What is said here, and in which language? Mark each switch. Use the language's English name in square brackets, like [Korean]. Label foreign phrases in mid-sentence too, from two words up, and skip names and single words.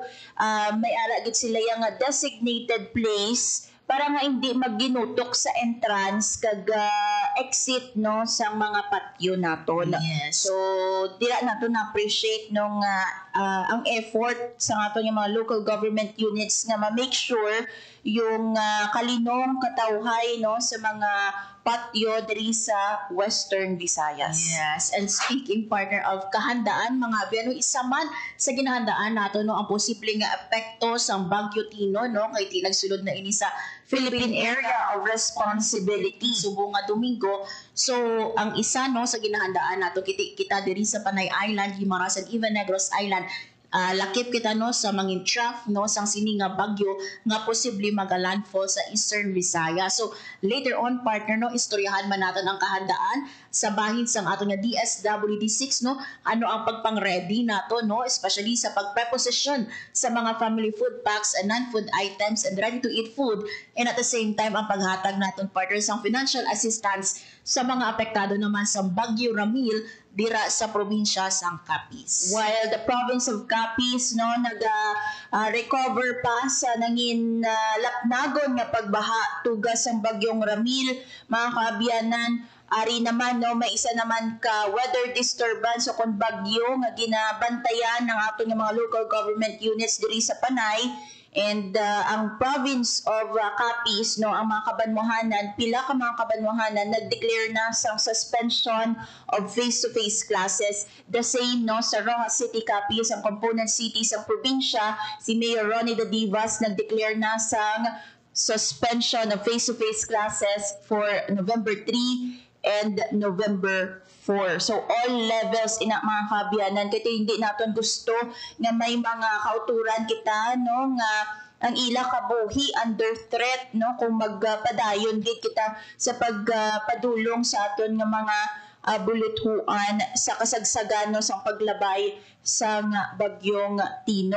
[Hiligaynon] May ara gid sila yung [English] designated place [Hiligaynon] para nga hindi magginutok sa entrance kag exit no sa mga patio naton. [English] Yes. [Hiligaynon] So dira nato na appreciate nung ang effort sa aton yung mga [English] local government units [Hiligaynon] nga ma-make sure yung kalinong katawhay no sa mga patio diri sa Western Visayas. [English] Yes, and speaking partner of [Hiligaynon] kahandaan mga biano isa man sa ginahandaan nato no ang posibleng nga epekto sa Bagyo Tino no kay ti nagsulod na ini sa [English] Philippine Area of Responsibility. [Hiligaynon] Subo nga Domingo. So ang isa no sa ginahandaan nato kita diri sa Panay Island, Guimaras and even Negros Island. Lakip kita no sa mangin trough no sang sini nga bagyo nga posible magalandfall sa Eastern Visayas. So later on partner no istoryahan man naton ang kahandaan sa bahin sang ato nga DSWD6 no ano ang pagpang-ready nato no especially sa pagpreposition sa mga [English] family food packs and non-food items and ready to eat food, and at the same time [Hiligaynon] ang paghatag naton partner sang [English] financial assistance [Hiligaynon] sa mga apektado naman sa Bagyo Ramil dira sa probinsya sang Capiz. [English] While the province of Capiz [Hiligaynon] no recover pa sa nangin lapnagon nga pagbaha tugas ang bagyong Ramil, mga kaabyanan, ari naman no may isa naman ka [English] weather disturbance [Hiligaynon] o kon bagyo nga ginabantayan ng ato nga mga [English] local government units [Hiligaynon] diri sa Panay. And ang [English] province of Capiz, [Hiligaynon] no, ang mga kabanwahanan, pila ka mga kabanwahanan nag-declare na sa [English] suspension of face-to-face classes. The same [Hiligaynon] no sa Rojas City, Capiz, ang [English] component cities [Hiligaynon] ang probinsya. Si Mayor Ronnie Dadivas nag-declare na sa [English] suspension of face-to-face classes for November 3 and November 4. So all levels [Hiligaynon] ina mga kabyanan kaya hindi naton gusto nga may mga kauturan kita no nga ang ila kabuhi [English] under threat [Hiligaynon] no kung magpadayon gid kita sa pagpadulong sa aton nga mga buluthuan sa kasagsagan no sa paglabay sa bagyong Tino.